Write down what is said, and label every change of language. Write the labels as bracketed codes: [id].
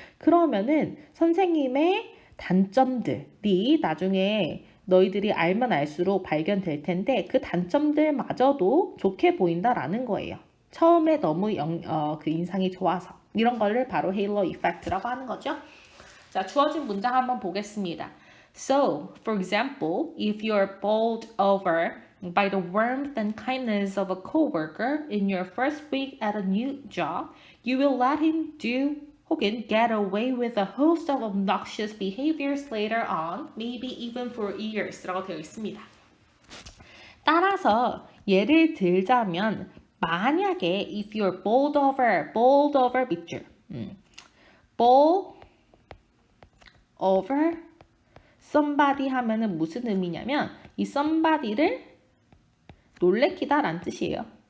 [ko] 그러면은 선생님의 단점들이 나중에 너희들이 알면 알수록 발견될 텐데 그 단점들마저도 좋게 보인다라는 거예요. 처음에 너무 그 인상이 좋아서 이런 거를 바로 헤일로 이펙트라고 하는 거죠. 자, 주어진 문장 한번 보겠습니다. [en] So, for example, if you're bowled over by the warmth and kindness of a coworker in your first week at a new job, you will let him do [ko] 혹은 [en] get away with a host of obnoxious behaviors later on, maybe even for years [ko] 라고 되어 있습니다. 따라서 예를 들자면 만약에 [en] if you're bowled over [ko] 밑줄 [en] bowl over somebody [ko] 하면은 무슨 의미냐면 이 somebody를 놀래키다 라는 뜻이에요.